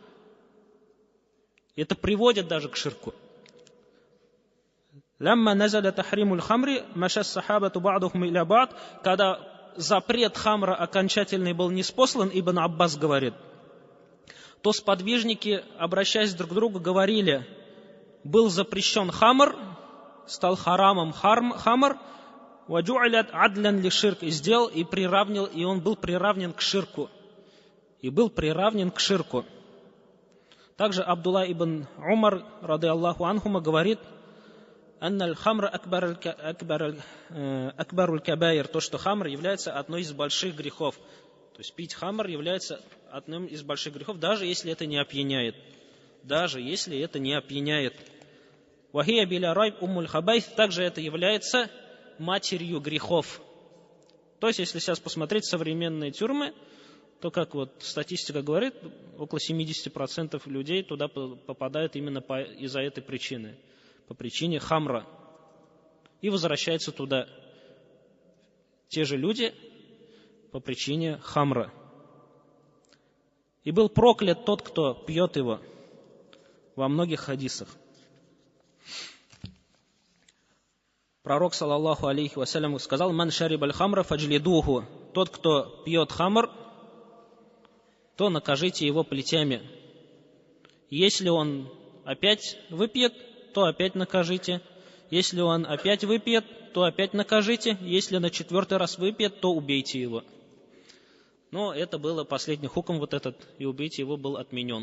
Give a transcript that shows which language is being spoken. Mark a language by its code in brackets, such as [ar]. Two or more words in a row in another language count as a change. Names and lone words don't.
[ru] Это приводит даже к ширку. Когда запрет хамра окончательный был ниспослан, Ибн Аббас говорит, то сподвижники, обращаясь друг к другу, говорили: был запрещен хамр, стал харамом хамр, [ar] وجعلت عدلا للشرك, [ru] и он был приравнен к ширку. Также Абдулла ибн Умар, [ar] رضي الله عنهما, [ru] говорит: [ar] «أن الخمر أكبر الكبائر», [ru] то, что хамр является одной из больших грехов. То есть пить хамр является одним из больших грехов, даже если это не опьяняет. [ar] وهي بلا ريب أم الخبائث, [ru] также это является матерью грехов. То есть, если сейчас посмотреть современные тюрьмы, то, как вот статистика говорит, около 70% людей туда попадают именно из-за этой причины. По причине хамра. И возвращаются туда те же люди по причине хамра. И был проклят тот, кто пьет его, во многих хадисах. Пророк, [ar] صلى الله عليه وسلم, [ru] сказал: [ar] «من شرب الخمر فاجلدوه». [ru] Тот, кто пьет хамр, то накажите его плетями. Если он опять выпьет, то опять накажите. Если он опять выпьет, то опять накажите. Если на 4-й раз выпьет, то убейте его. Но это было последний хукм, вот этот, и убейте его, был отменен.